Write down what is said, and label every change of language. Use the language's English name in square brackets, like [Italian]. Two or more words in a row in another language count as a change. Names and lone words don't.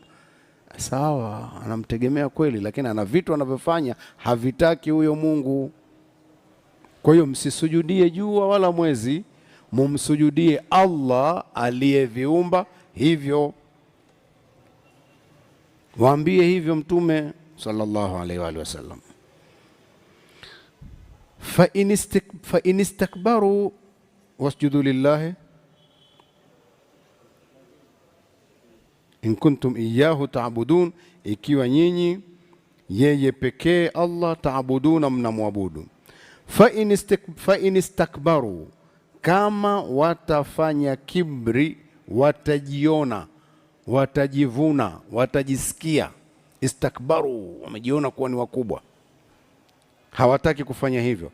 [Swahili] Sawa, anamtegemea kweli, lakini ana vitu anavyofanya havitaki huyo Mungu. Kwa hiyo msisujudie jua wala mwezi, mumsujudie Allah aliyeviumba hivyo. Waambie hivyo Mtume [Arabic] صلى الله عليه وسلم. فإن استكبروا واسجدوا لله إن كنتم إياه تعبدون, [Swahili] ikiwa nyinyi yeye pekee Allah taabuduna, mnamwabudu. [Arabic] فإن استكبروا, [Swahili] kama watafanya kibri, watajiona, watajivuna, watajisikia, istakbaru, wamejiona kuwa ni wakubwa, hawataki kufanya hivyo.